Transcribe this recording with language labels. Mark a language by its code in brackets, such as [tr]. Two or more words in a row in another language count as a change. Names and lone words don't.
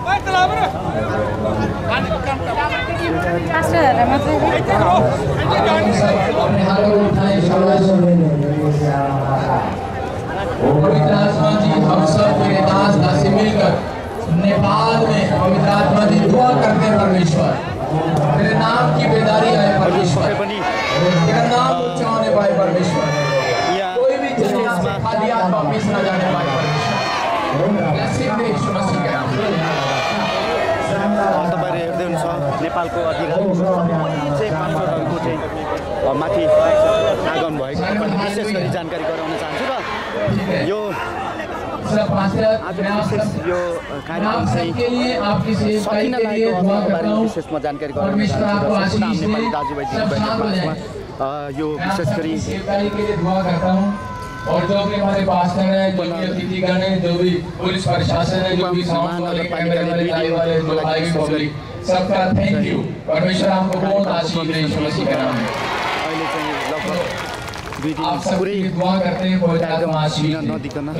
[hi] पवित्र आत्मा जी हम सब तेरे दास दासी मिलकर नेपाल में पवित्र आत्मा जी दुआ करते हैं परमेश्वर, तेरे नाम की बेदारी आए परमेश्वर, तेरा नाम ऊंचा होने पाए परमेश्वर, कोई भी जन यहाँ से खाली हाथ वापस न जाने पाए परमेश्वर। [ne] तपाईहरु हेर्दै हुनुहुन्छ नेपालको अधिकारी चाहिँ पास्टरहरुको चाहिँ माथि आगमन भएको विशेष गरी जानकारी गराउन चाहन्छु र यो आज विशेष यो कार्यक्रम चाहिँ सकिन लागेको अवस्थाको बारेमा विशेषमा जानकारी गराउन चाहन्छु र नेपाली दाजुभाइ दिदीबहिनीहरुमा यो विशेष गरी [hi] और जो भी हमारे पास्टर हैं, जो भी अतिथिगण हैं, जो भी पुलिस प्रशासन है, जो भी साउंड वाले, कैमरे वाले, लाइव वाले, जो आएंगे पब्लिक, सबका [en] thank you. [hi] परमेश्वर आपको बहुत आशीष दे यीशु मसीह के नाम में। आप सबकी दुआ करते हैं पवित्र आत्मा आशीष दे।